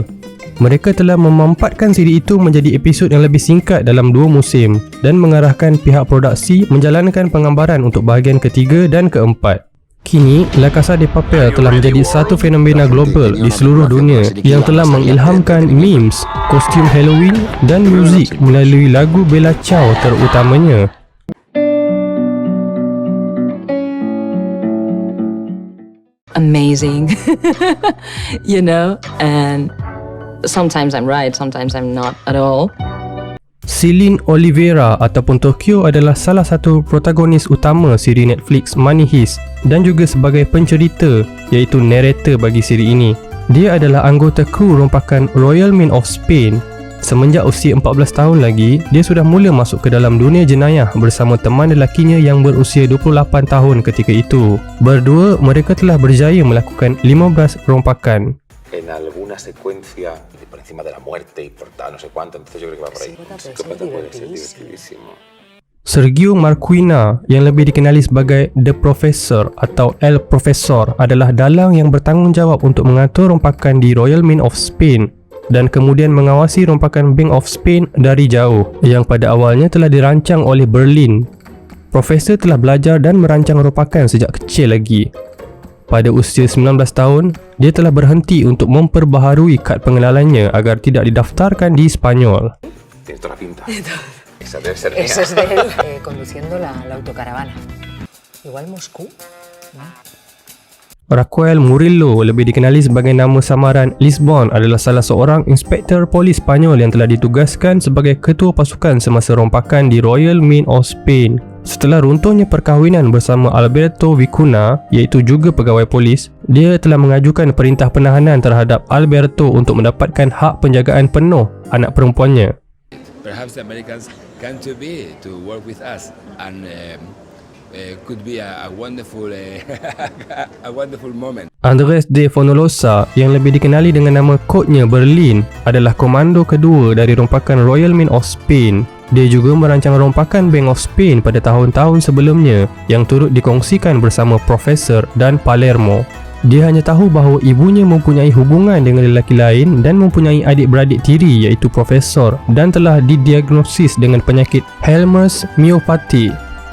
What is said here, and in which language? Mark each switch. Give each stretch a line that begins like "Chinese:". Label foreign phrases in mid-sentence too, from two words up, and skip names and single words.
Malay: Mereka telah memampatkan siri itu menjadi episod yang lebih singkat dalam 2 musim dan mengarahkan pihak produksi menjalankan penggambaran untuk bahagian ketiga dan keempat. Kini, La Casa de Papel telah menjadi satu fenomena global di seluruh dunia yang telah mengilhamkan memes, kostum Halloween dan muzik melalui lagu Bella Ciao terutamanya.
English: Amazing. You know, and sometimes I'm right, sometimes I'm not at all.
Malay: Celine Oliveira ataupun Tokyo adalah salah satu protagonis utama siri Netflix Money Heist dan juga sebagai pencerita iaitu narrator bagi siri ini. Dia adalah anggota kru rompakan Royal Mint of Spain. Semenjak usia 14 tahun lagi, dia sudah mula masuk ke dalam dunia jenayah bersama teman lelakinya yang berusia 28 tahun ketika itu. Berdua, mereka telah berjaya melakukan 15 rompakan.
Spanish: En alguna secuencia por encima de la muerte y por tal, no sé cuánto, entonces yo creo que va por ahí. Psicópata puede ser divertidísimo.
Malay: Sergio Marquina yang lebih dikenali sebagai The Professor atau El Profesor adalah dalang yang bertanggungjawab untuk mengatur rompakan di Royal Mint of Spain dan kemudian mengawasi rompakan Bank of Spain dari jauh yang pada awalnya telah dirancang oleh Berlin. Profesor telah belajar dan merancang rompakan sejak kecil lagi. Pada usia 19 tahun, dia telah berhenti untuk memperbaharui kad pengenalannya agar tidak didaftarkan di Spanyol.
Spanish: Tiene toda la pinta. Esa debe ser Eso mía. es de él conduciendo la autocaravana. Igual Moscú.
Malay: Raquel Murillo, lebih dikenali sebagai nama samaran Lisbon, adalah salah seorang inspektor polis Spanyol yang telah ditugaskan sebagai ketua pasukan semasa rompakan di Royal Mint of Spain. Setelah runtuhnya perkahwinan bersama Alberto Vicuna, iaitu juga pegawai polis, dia telah mengajukan perintah penahanan terhadap Alberto untuk mendapatkan hak penjagaan penuh anak perempuannya.
English: Perhaps the Americans come to be to work with us and could be a wonderful a wonderful moment.
Malay: Andres de Fonolosa, yang lebih dikenali dengan nama kodnya Berlin, adalah komando kedua dari rompakan Royal Mint of Spain. Dia juga merancang rompakan Bank of Spain pada tahun-tahun sebelumnya yang turut dikongsikan bersama Profesor dan Palermo. Dia hanya tahu bahawa ibunya mempunyai hubungan dengan lelaki lain dan mempunyai adik-beradik tiri iaitu Profesor dan telah didiagnosis dengan penyakit Helmers myopathy.